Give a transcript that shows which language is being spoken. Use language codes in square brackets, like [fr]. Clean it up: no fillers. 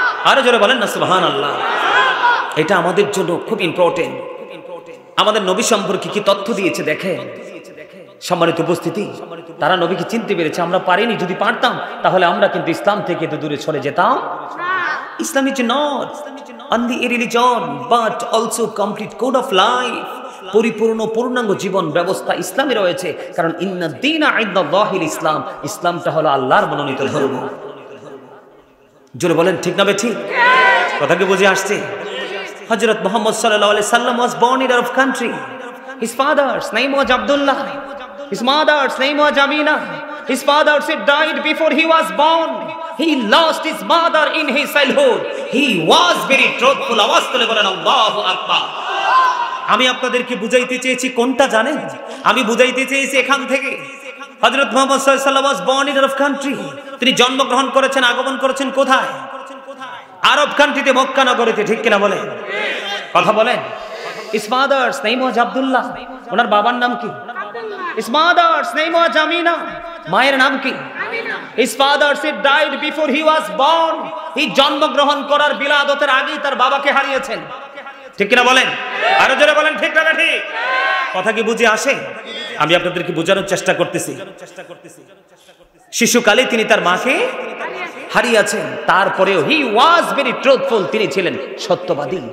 [bn] আরো জোরে বলেন না সুবহানাল্লাহ। এটা আমাদের জন্য খুব ইম্পর্টেন্ট। আমাদের নবী সম্পর্কে কি তথ্য দিয়েছে দেখেন। সম্মানিত উপস্থিতি, তারা নবীকে চিনতে পেরেছে, আমরা পারিনি। যদি পারতাম তাহলে আমরা কিন্তু ইসলাম থেকে তো দূরে সরে যেতাম। [en] Islam is not only a religion but also complete code of life। [bn] পরিপূর্ণ পূর্ণাঙ্গ জীবন ব্যবস্থা ইসলামে রয়েছে, কারণ [ar] ইন্না দীনা ইনদাল্লাহিল ইসলাম, [bn] ইসলামটা হলো আল্লাহর মনোনীত ধর্ম। জোরে বলেন ঠিক না বেঠিক? কথা কি বুঝে আসছে? [en] হযরত মুহাম্মদ সাল্লাল্লাহু আলাইহি সাল্লাম was born in Arab country. His father's name was Abdullah. His mother's name was Amina. His father died before he was born. He lost his mother in his childhood. He was very truthful. [bn] আওয়াজ তুলে বলেন আল্লাহু আকবার। আমি আপনাদেরকে বুঝাইতে চেয়েছি কোনটা জানেন? আমি বুঝাইতে চেয়েছি এখান থেকে হযরত মুহাম্মদ সাল্লাল্লাহু আলাইহি ওয়াসাল্লাম [en] was born in Arab country। [bn] তিনি জন্মগ্রহণ করেছেন, আগমন করেছেন কোথায়? আরব কান্ট্রিতে, মক্কা নগরীতে। ঠিক কিনা বলেন? কথা বলেন। [en] His father's name was Abdullah. [bn] ওনার বাবার নাম কি? [en] His mother's name was Amina. [bn] মায়ের নাম কি? [en] His father died before he was born. [bn] He জন্মগ্রহণ করার বিলাদতের আগেই তার বাবাকে হারিয়েছেন। ঠিক কিনা বলেন? আরো জোরে বলেন ঠিক না ঠিক? কথা কি বুঝে আসে? আমি আপনাদেরকে বোঝানোর চেষ্টা করতেছি। শিশুকালে তিনি তার মাকে হারিয়েছেন, তারপরেও [en] he was very truthful, [bn] তিনি ছিলেন সত্যবাদী।